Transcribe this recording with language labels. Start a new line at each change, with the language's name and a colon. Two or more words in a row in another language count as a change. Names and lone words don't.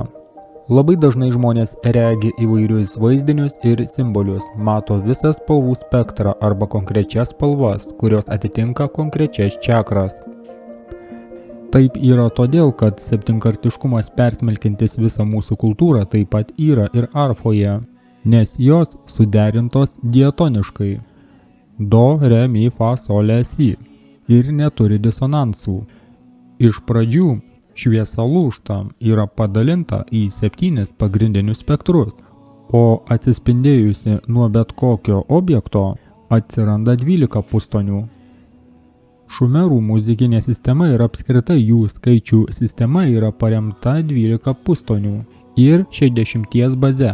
Lithuanian: Labai dažnai žmonės regi įvairius vaizdinius ir simbolius, mato visą spalvų spektrą arba konkrečias spalvas, kurios atitinka konkrečias čakras. Taip yra todėl, kad septynkartiškumas persmelkiantis visą mūsų kultūrą taip pat yra ir arfoje, nes jos suderintos diatoniškai – do, re, mi, fa, sol, la, si ir neturi disonansų. Iš pradžių šviesa lūžta yra padalinta į 7 pagrindinius spektrus, o atsispindėjusi nuo bet kokio objekto atsiranda 12 pustonių. Šumerų muzikinė sistema ir apskritai jų skaičių sistema yra paremta 12 pustonių ir 60 baze.